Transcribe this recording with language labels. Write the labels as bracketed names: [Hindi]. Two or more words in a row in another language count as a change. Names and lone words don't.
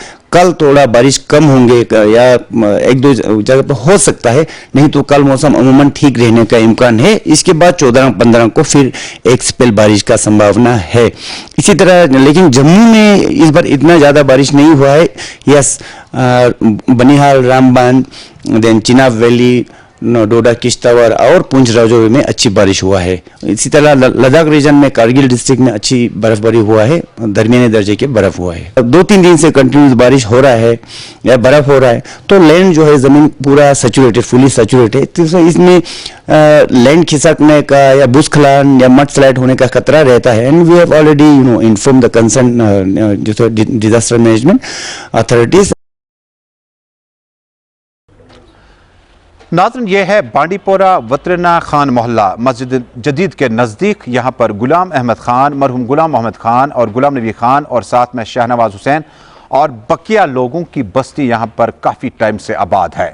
[Urdu] کل تھوڑا بارش کم ہوں گے یا 1-2 جگہ پہ ہو سکتا ہے، نہیں تو کل موسم عموماً ٹھیک رہنے کا امکان ہے۔ اس کے بعد 14-15 کو پھر ایک سپیل بارش کا سمبھاونا ہے۔ اسی طرح لیکن جموں میں اس بار اتنا زیادہ بارش نہیں ہوا ہے۔ یس، بنیہال، رامبان، دین چناب ویلی، ڈوڈا، کشتواڑ اور پونچھ راجوری میں اچھی بارش ہوا ہے۔ اسی طرح لداخ ریجن میں کارگل ڈسٹرکٹ میں اچھی برف باری ہوا ہے، درمیانے درجے کے برف ہوا ہے۔ 2-3 دن سے کنٹینیوس بارش ہو رہا ہے یا برف ہو رہا ہے تو لینڈ جو ہے زمین پورا سیچوریٹڈ، [English] fully saturated, [Urdu] تو اس میں لینڈ کھسکنے کا یا بھوسکھلن یا [English] mud slide [Urdu] ہونے کا خطرہ رہتا ہے۔ [English] And we have already inform the concern disaster management authorities. [Urdu] ناظرین، یہ ہے بانڈی پورہ وترنا خان محلہ مسجد جدید کے نزدیک۔ یہاں پر غلام احمد خان، مرحوم غلام محمد خان اور غلام نبی خان اور ساتھ میں شہنواز حسین اور بقیہ لوگوں کی بستی یہاں پر کافی ٹائم سے آباد ہے۔